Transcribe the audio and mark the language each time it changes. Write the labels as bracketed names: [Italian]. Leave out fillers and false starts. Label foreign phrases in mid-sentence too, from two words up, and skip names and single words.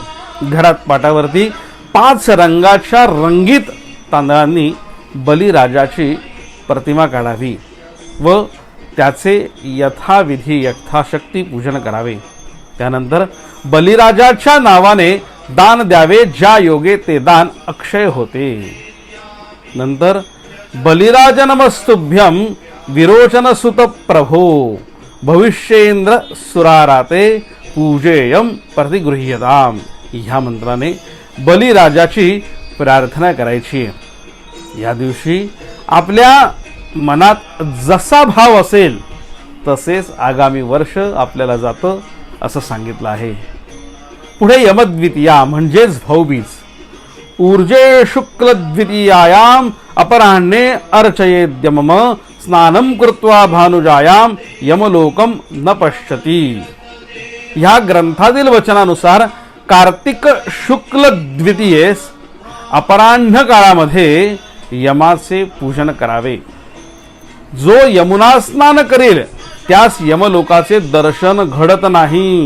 [Marathi] घरात पाटावरती 5 रंगाच्या रंगीत तांदळांनी बलिराजाची प्रतिमा काढावी व त्याचे यथाविधी यथाशक्ती पूजन करावे. त्यानंतर बलिराजाच्या नावाने दान द्यावे, ज्या योगे ते दान अक्षय होते. नंतर [Sanskrit] बलिराज नमस्तुभ्यं विरोचन सुत प्रभो भविष्येंद्र सुराराते पूजेयम प्रतिगृह्यताम [Marathi] ह्या मंत्राने बलिराजाची प्रार्थना करायची. या दिवशी आपल्या मनात जसा भाव असेल तसेच आगामी वर्ष आपल्याला जातं असं सांगितलं आहे. पुढे यमद्वितीया म्हणजेच भाऊबीज. [Sanskrit] ऊर्जे शुक्ल द्वितीयायाम अपराह्णे अर्चयेद्यमम स्नानं कृत्वा भानुजायाम यमलोकम न पश्यति. [Marathi] ह्या ग्रंथातील वचनानुसार कार्तिक शुक्ल द्वितीयेस अपराह्न काळामध्ये यमाचे पूजन करावे. जो यमुना स्नान करेल त्यास यमलोकाचे दर्शन घडत नाही.